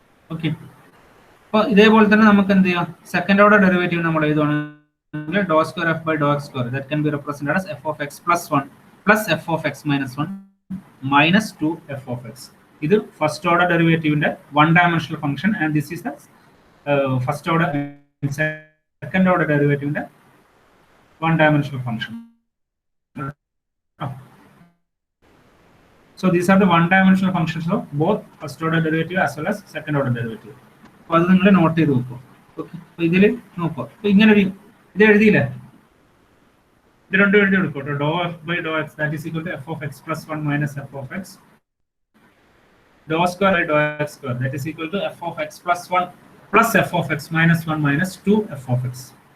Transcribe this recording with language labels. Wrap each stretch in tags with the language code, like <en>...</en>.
<ml>Okay, അപ്പോൾ ഇതേപോലെ തന്നെ നമുക്ക് എന്ത് ചെയ്യാം, സെക്കൻഡ് ഓർഡർ ഡെറിവേറ്റീവ് നമ്മൾ എഴുതുവാണെങ്കിൽ</ml> <en>Doe square f by doe x square that can be represented as f of x plus 1 plus f of x minus 1 minus 2 f of x.</en> <ml>ഇത് first order ഡെറിവേറ്റീവിന്റെ one dimensional function</ml> <en>and this is the first order</en> <ml>second order ഡെറിവേറ്റീവിന്റെ one dimensional function.</ml> <en>So these are the one dimensional functions of both first order derivative as well as second order derivative.</en> <ml>അപ്പോൾ അത് നിങ്ങൾ not ചെയ്ത് നോക്കുക. Okay, അപ്പോൾ ഇതിൽ നോക്കുക, അപ്പോൾ ഇങ്ങനെ ഒരു ഇത് എഴുതിയില്ലേ, ഇത് രണ്ടും എഴുതി കൊടുക്കും.</ml> <en>Doe f by doe x that is equal to f of x plus 1 minus f of x. Doe square by doe x square that is equal to f of x plus 1 plus f of x minus 1 minus 2 f of x.</en>